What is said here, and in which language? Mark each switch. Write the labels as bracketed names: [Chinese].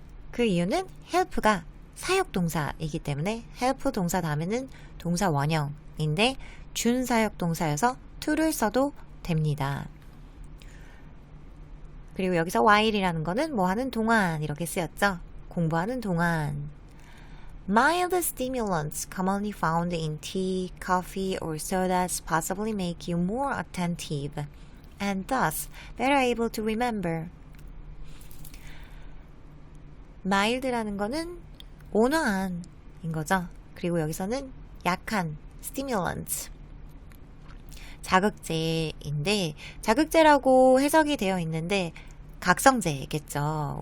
[Korean] 그 이유는 help가 사역동사이기 때문에 help 동사 다음에는 동사 원형인데 준사역동사여서 to를 써도 됩니다. 그리고 여기서 while이라는 거는 뭐 하는 동안 이렇게 쓰였죠. 공부하는 동안. [English] Mild stimulants commonly found in tea, coffee, or sodas possibly make you more attentive and thus better able to remember. [Korean] mild라는 거는 온화한인 거죠. 그리고 여기서는 약한 stimulant. 자극제인데 자극제라고 해석이 되어 있는데 각성제겠죠.